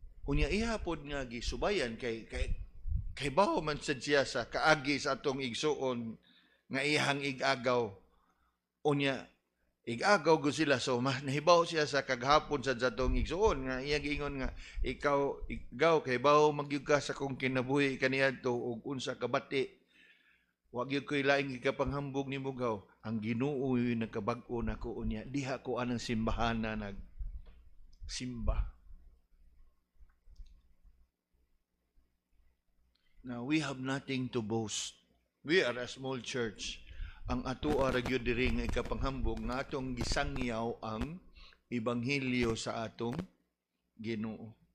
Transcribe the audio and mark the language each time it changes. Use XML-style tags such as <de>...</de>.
<ceb>Unya iha pod nga gisubayan kay bawo man sad siya sa kaagi sa atong igsuon nga ihang igagaw unya igagaw go sila so nahibaw siya sa kaghapon sa zatong igsuon nga iya giingon nga ikaw igaw kay bawo magyud ka sa kong kinabuhi kaniadto ug unsa ka bati wa gyud koy laing gikapanghambog nimo gaw ang Ginoo nagkabag-o nako unya diha ko anang simbahan na simba.</ceb> <en>Now we have nothing to boast. We are a small church.</en> <ceb>Ang ato ara gyud diri nga ikapanghambog nga atong gisangyaw ang ebanghelyo sa atong Ginoo.</ceb>